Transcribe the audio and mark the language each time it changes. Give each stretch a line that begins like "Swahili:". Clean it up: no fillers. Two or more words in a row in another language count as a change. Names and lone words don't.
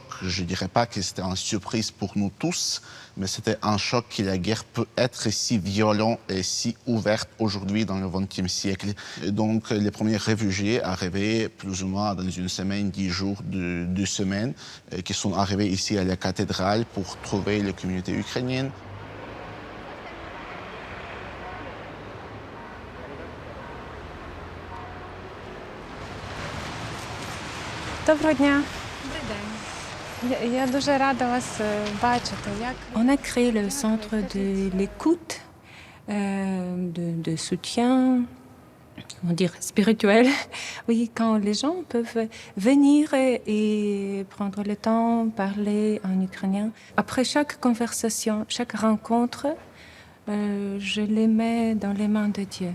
French: Je ne dirais pas que c'était une surprise pour nous tous, mais c'était un choc que la guerre peut être si violente et si ouverte aujourd'hui dans le XXe siècle. Et donc les premiers réfugiés arrivaient plus ou moins dans une semaine, 10 jours, 2 semaines, qui sont arrivés ici à la cathédrale pour trouver la communauté ukrainienne.
Ukrainian: Доброго дня. Я дуже рада вас бачити.
French: On a créé le centre de l'écoute, de soutien, on dirait spirituel. Oui, quand les gens peuvent venir et prendre le temps, parler en ukrainien. Après chaque conversation, chaque rencontre, je les mets dans les mains de Dieu.